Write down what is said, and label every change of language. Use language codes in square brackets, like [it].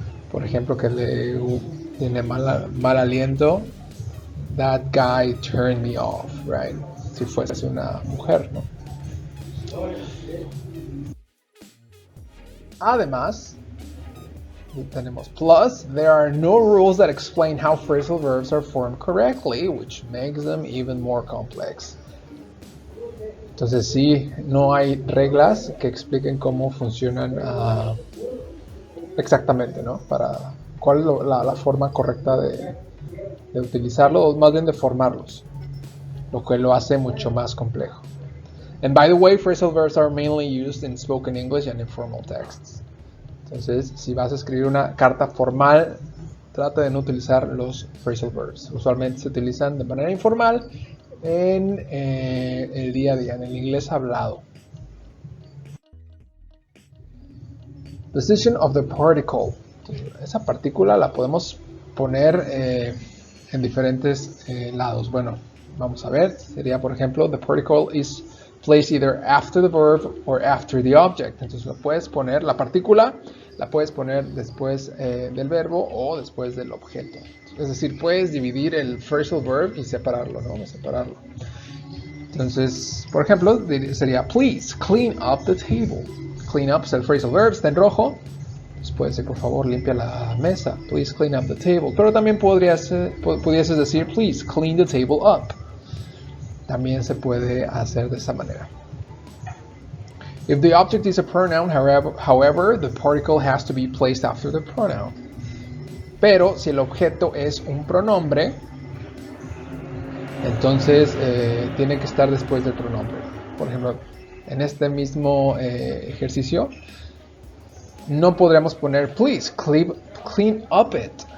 [es] Por ejemplo, que tiene mal aliento. [en] That guy turned me off, right? [es] Si fuese una mujer, ¿no? Además, tenemos [en] plus, there are no rules that explain how phrasal verbs are formed correctly, which makes them even more complex. [es] Entonces sí, no hay reglas que expliquen cómo funcionan exactamente, ¿no? Para cuál es la forma correcta de utilizarlo, o más bien de formarlos, lo que lo hace mucho más complejo. [en] And by the way, phrasal verbs are mainly used in spoken English and informal texts. [es] Entonces, si vas a escribir una carta formal, trata de no utilizar los phrasal verbs. Usualmente se utilizan de manera informal en el día a día, en el inglés hablado. [en] Position of the particle. [es] Esa partícula la podemos poner en diferentes lados. Bueno, vamos a ver. Sería, por ejemplo, [en] the particle is placed either after the verb or after the object. [es] Entonces lo puedes poner, la partícula la puedes poner después del verbo o después del objeto. Es decir, puedes dividir el phrasal verb y separarlo, ¿no? Separarlo. Entonces, por ejemplo, sería [en] please clean up the table. [es] Clean up es el phrasal verb, está en rojo. Entonces puede ser, por favor, limpia la mesa. [en] Please clean up the table. [es] Pero también pudieses decir [en] please clean the table up. [es] También se puede hacer de esa manera. [en] If the object is a pronoun, however, the particle has to be placed after the pronoun. [es] Pero si el objeto es un pronombre, entonces tiene que estar después del pronombre. Por ejemplo, en este mismo ejercicio, no podríamos poner [en] please, clean up it.